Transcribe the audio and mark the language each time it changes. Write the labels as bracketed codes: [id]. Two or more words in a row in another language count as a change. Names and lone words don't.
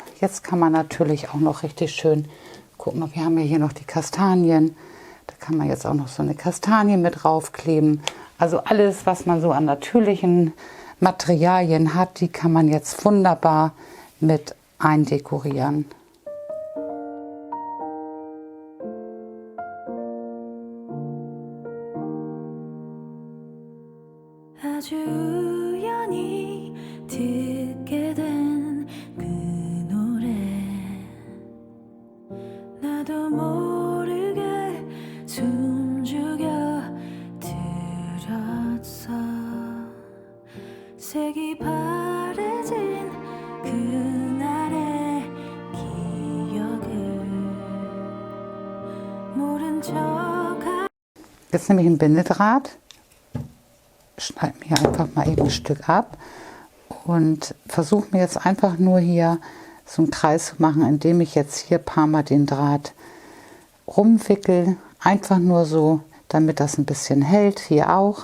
[de] Jetzt kann man natürlich auch noch richtig schön, guck mal, wir haben ja hier noch die Kastanien. Da kann man jetzt auch noch so eine Kastanie mit draufkleben. Also alles, was man so an natürlichen Materialien hat, die kann man jetzt wunderbar mit eindekorieren. [ko] 아주 우연히 듣게 된 그 노래 나도 모르게 숨죽여 들었어 색이 바래진 그날의 기억을 모른 척 [de] Jetzt nehme ich ein Bindedraht, schneide mir einfach mal eben ein Stück ab und versuche mir jetzt einfach nur hier so einen Kreis zu machen, indem ich jetzt hier ein paar Mal den Draht rumwickel. Einfach nur so, damit das ein bisschen hält, hier auch.